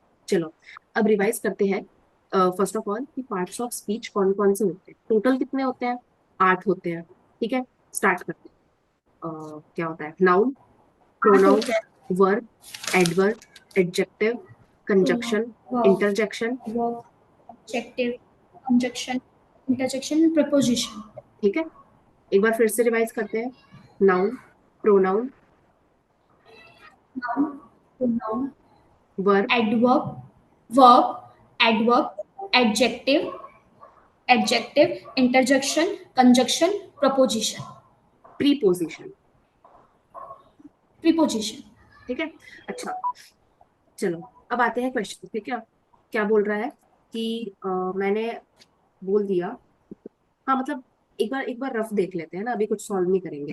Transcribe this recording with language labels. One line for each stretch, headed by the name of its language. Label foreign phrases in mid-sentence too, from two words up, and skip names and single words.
Hindi: चलो अब रिवाइज करते हैं।
English: first of all
Hindi: कि
English: parts of speech
Hindi: कौन कौन से होते हैं, टोटल कितने होते हैं, 8 होते हैं। ठीक है, स्टार्ट करते हैं। क्या होता है, नाउन, 8 प्रोनाउन, होते हैं।
English: verb, adverb, adjective, Pronoun, कंजक्शन, verb, इंटरजेक्शन। verb, adjective, conjunction, interjection, preposition.
Hindi: ठीक है, एक बार फिर से रिवाइज करते हैं।
English: noun, pronoun, Noun, pronoun, वर्ब, adverb, verb, adverb, adjective, adjective, interjection, conjunction, preposition. प्रीपोजिशन। Preposition.
Hindi: ठीक है, अच्छा चलो अब आते हैं क्वेश्चन पे। क्या क्या बोल रहा है कि मैंने बोल दिया। हाँ मतलब एक बार रफ देख लेते हैं ना, अभी कुछ सॉल्व नहीं करेंगे।